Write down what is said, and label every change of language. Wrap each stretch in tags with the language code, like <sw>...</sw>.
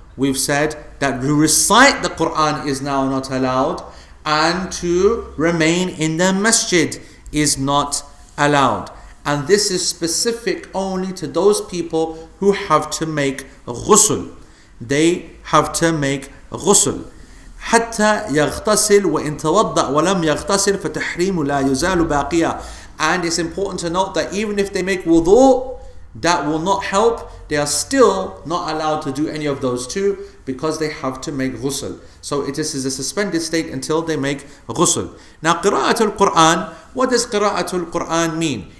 <en>We've said that to recite the Quran is now not allowed, and to remain in the masjid is not allowed. And this is specific only to those people who have to make ghusl. They have to make ghusl.</en> <ar>حتى يغتسل وإن توضأ ولم يغتسل فتحريم لا يزال باقيا.</ar> <en>And it's important to note that even if they make wudu, that will not help. They are still not allowed to do any of those two because they have to make ghusl. So it is a suspended state until they make ghusl. Now, qira'atul Quran, what does qira'atul Quran mean?</en>